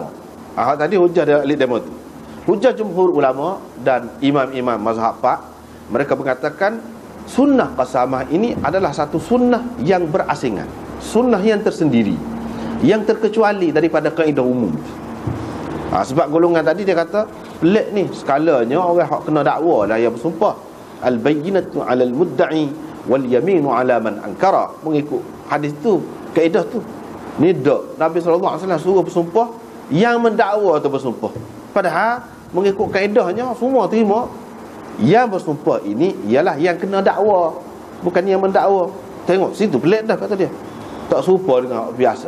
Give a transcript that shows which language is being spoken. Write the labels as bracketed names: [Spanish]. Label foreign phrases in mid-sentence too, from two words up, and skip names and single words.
[Malay] Tadi hujah dia ahli demo tu. Hujah jumhur ulama dan imam-imam mazhab Pak, mereka mengatakan sunnah qasamah ini adalah satu sunnah yang berasingan, sunnah yang tersendiri, yang terkecuali daripada kaedah umum. Sebab golongan tadi dia kata pelik ni, skalanya orang hak kena dakwa lah yang bersumpah, [Arabic] البينة على المدعي واليمين على من أنكر. [Malay] Mengikut hadis tu, kaedah tu ni dak Nabi [Arabic] صلى الله عليه وسلم [Malay] suruh bersumpah yang mendakwa atau bersumpah. Padahal mengikut kaedahnya semua terima yang bersumpah ini ialah yang kena dakwa, bukan yang mendakwa. Tengok situ pelik dah, kata dia. Tak serupa dengan biasa.